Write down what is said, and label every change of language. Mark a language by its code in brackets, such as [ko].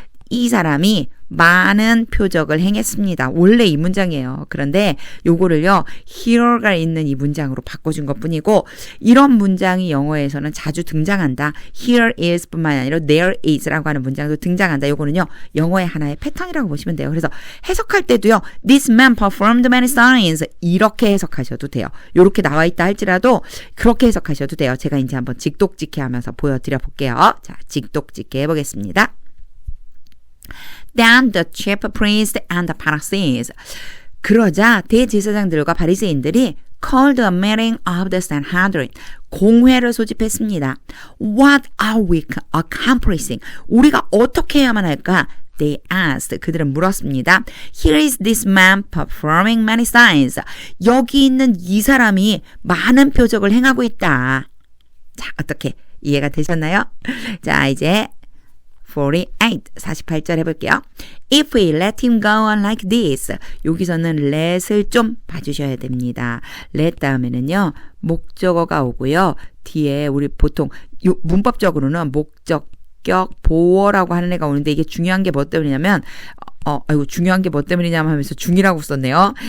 [ko] 이 사람이 많은 표적을 행했습니다. 원래 이 문장이에요. 그런데 요거를요. here가 있는 이 문장으로 바꿔준 것뿐이고 이런 문장이 영어에서는 자주 등장한다. here is 뿐만 아니라 there is라고 하는 문장도 등장한다. 요거는요. 영어의 하나의 패턴이라고 보시면 돼요. 그래서 해석할 때도요. [en] This man performed many signs [ko] 이렇게 해석하셔도 돼요. 요렇게 나와 있다 할지라도 그렇게 해석하셔도 돼요. 제가 이제 한번 직독직해 하면서 보여드려 볼게요. 자, 직독직해 해보겠습니다. [en] Then the chief priest and the Pharisees. [ko] 그러자 대제사장들과 바리새인들이 [en] called a meeting of the Sanhedrin. [ko] 공회를 소집했습니다. [en] What are we accomplishing? [ko] 우리가 어떻게 해야만 할까? [en] They asked. [ko] 그들은 물었습니다. [en] Here is this man performing many signs. [ko] 여기 있는 이 사람이 많은 표적을 행하고 있다. 자, 어떻게 이해가 되셨나요? 자, 이제 48절 해볼게요. [en] If we let him go on like this. [ko] 여기서는 let을 좀 봐주셔야 됩니다. let 다음에는요. 목적어가 오고요. 뒤에 우리 보통 문법적으로는 목적격 보어라고 하는 애가 오는데 이게 중요한 게 뭐 때문이냐면 중요한 게 뭐 때문이냐면 하면서 중이라고 썼네요.